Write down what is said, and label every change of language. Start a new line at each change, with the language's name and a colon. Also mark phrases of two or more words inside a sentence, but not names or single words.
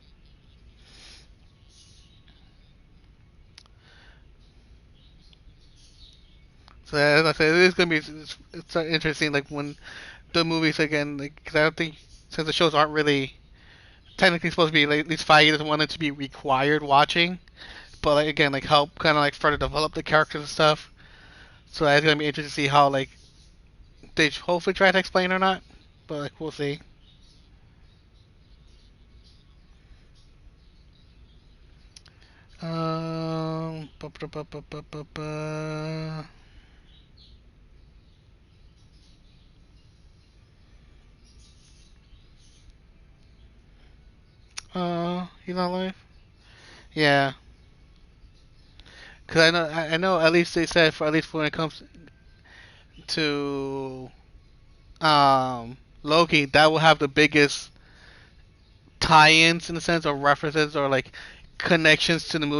English: So as I said, it is gonna be it's interesting, like when the movies again, like, because I don't think since the shows aren't really technically supposed to be like, at least 5 years, want it to be required watching, but like, again, like help kind of like further develop the characters and stuff. So it's gonna be interesting to see how like they hopefully try to explain or not, but like we'll see. Um, ba, ba, ba, ba, ba, ba, ba. He's not live? Yeah. Cause I know at least they said for at least when it comes to Loki, that will have the biggest tie-ins in the sense of references or like connections to the movie.